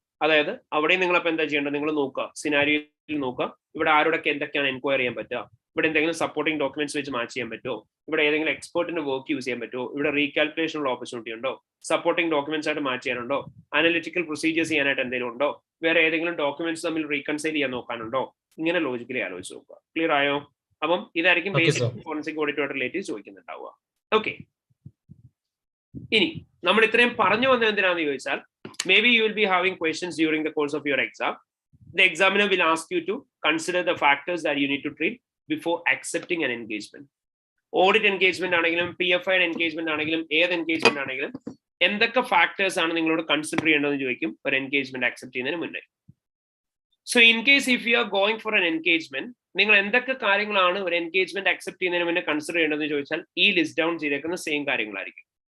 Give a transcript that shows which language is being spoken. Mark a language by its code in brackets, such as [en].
[ml] അതായത് അവിടെ നിങ്ങളപ്പോൾ എന്താ ചെയ്യേണ്ടത്? നിങ്ങൾ നോക്കുക, സിനാരിയോയിൽ നോക്കുക, ഇവിടെ ആരോടൊക്കെ എന്തൊക്കെയാണ് എൻക്വയറി ചെയ്യാൻ പറ്റുക, ഇവിടെ എന്തെങ്കിലും സപ്പോർട്ടിംഗ് ഡോക്യുമെന്റ്സ് വെച്ച് മാച്ച് ചെയ്യാൻ പറ്റുമോ, ഇവിടെ ഏതെങ്കിലും എക്സ്പേർട്ടിന്റെ വർക്ക് യൂസ് ചെയ്യാൻ പറ്റുമോ, ഇവിടെ റീകാൽക്കുലേഷൻ ഉള്ള ഓപ്പർച്യൂണിറ്റി ഉണ്ടോ, സപ്പോർട്ടിംഗ് ഡോക്യുമെന്റ്സ് ആയിട്ട് മാച്ച് ചെയ്യാനുണ്ടോ, അനലിറ്റിക്കൽ പ്രൊസീജിയേഴ്സ് ചെയ്യാനായിട്ട് എന്തെങ്കിലും ഉണ്ടോ, വേറെ ഏതെങ്കിലും ഡോക്യുമെന്റ്സ് തമ്മിൽ റീകൺസൈൽ ചെയ്യാൻ നോക്കാനുണ്ടോ, ഇങ്ങനെ ലോജിക്കലി ആലോചിച്ച് നോക്കുക. ക്ലിയർ ആയോ? അപ്പം ഇതായിരിക്കും ബേസിക് ഫോറൻസിക് ഓഡിറ്റുമായിട്ട് റിലേറ്റീവ് ചോദിക്കുന്നുണ്ടാവുക. ഓക്കെ, ഇനി നമ്മൾ ഇത്രയും പറഞ്ഞു വന്നത് എന്തിനാന്ന് ചോദിച്ചാൽ, [en] Maybe you will be having questions during the course of your exam. The examiner will ask you to consider the factors that you need to treat before accepting an engagement. [ml] Audit engagement ആണെങ്കിലും PFI engagement ആണെങ്കിലും ഏത് engagement ആണെങ്കിലും എന്തൊക്കെ factors ആണ് നിങ്ങളോട് consider ചെയ്യേണ്ടതെന്ന് ചോദിക്കും ഒരു എൻഗേജ്മെന്റ് അക്സെപ്റ്റ് ചെയ്യുന്നതിന് മുന്നേ. [en] so in case if you are going for an engagement, [ml] നിങ്ങൾ എന്തൊക്കെ കാര്യങ്ങളാണ് ഒരു എൻഗേജ്മെന്റ് അക്സെപ്റ്റ് ചെയ്യുന്നതിന് മുന്നേ കൺസിഡർ ചെയ്യേണ്ടതെന്ന് ചോദിച്ചാൽ ഈ ലിസ്റ്റ് ഡൗൺ ചെയ്തേക്കുന്ന സെയിം കാര്യങ്ങളായിരിക്കും.